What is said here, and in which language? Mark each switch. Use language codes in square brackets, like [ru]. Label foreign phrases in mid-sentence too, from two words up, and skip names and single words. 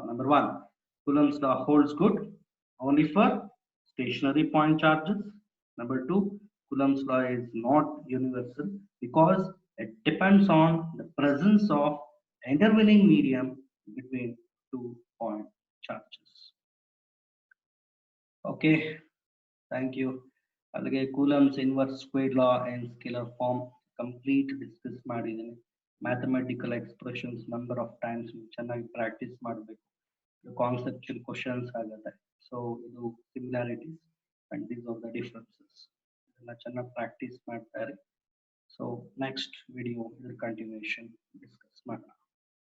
[en] Number one, Coulomb's law holds good only for stationary point charges. Number two, Coulomb's law is not universal because it depends on the presence of intervening medium between 2 point charges. Okay, thank you. అలాగే Coulomb's inverse square law and scalar form complete discuss ಮಾಡಿದ್ದೀನಿ. mathematical expressions number of times ಚೆನ್ನಾಗಿ ಪ್ರಾಕ್ಟೀಸ್ ಮಾಡಬೇಕು. conceptual questions ಆಗುತ್ತೆ. ಸೊ ಇದು similarities and these are the differences. [kn] ಇದನ್ನ ಚೆನ್ನಾಗಿ ಪ್ರಾಕ್ಟೀಸ್ ಮಾಡ್ತಾರೆ. [en] so next video ಇದ್ರ continuation discuss ಮಾಡೋಣ.